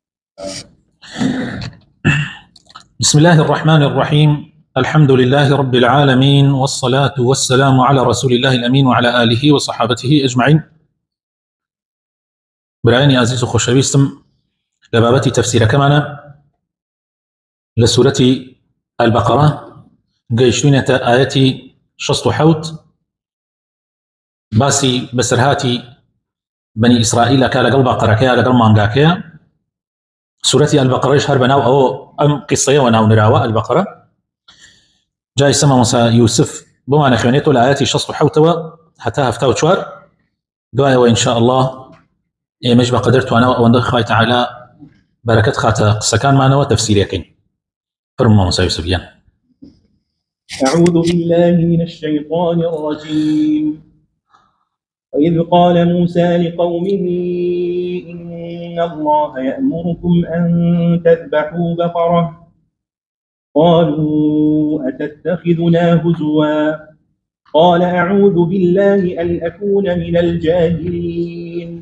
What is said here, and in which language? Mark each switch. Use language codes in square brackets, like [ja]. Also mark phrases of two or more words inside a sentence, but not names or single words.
[ar] بسم الله الرحمن الرحيم. الحمد لله رب العالمين، والصلاة والسلام على رسول الله الأمين وعلى آله وصحابته أجمعين. [ckb] برایانی عزیز و خۆشەویستم، لە بابەتی تەفسیرەکەمانە لە سوورەتی البەقەرە گەیشتوینەتە ئایەتی 67 باسی بەسەرهاتی بەنی ئیسرائیل ئەکا لەگەڵ بەقەرەکەیە لەگەڵ مانگاکەیە. سوورەتی البەقەرەش هەر بەناو ئەم قیسەیەوە ناونراوە البەقەرە. جای سەما موسا یوسف بۆمانە خوێنێتەوە لە ئایەتی 67ەوە هەتا 74 دوایەوە [ar] ئینشاء الله [ckb] ئێمەش بەقەدەر توانەوە ئەوەندە خوای تەعالا بەرەکەت خاتە قسەکانمانەوە تەفسیرەکەین. فەرمووە موسا یوسف گیان. [ar] أعوذ بالله من الشيطان الرجيم. وإذ قال موسى لقومه إن الله يأمركم أن تذبحوا بقرة قالوا أتتخذنا هزوا قال أعوذ بالله أن أكون من الجاهلين.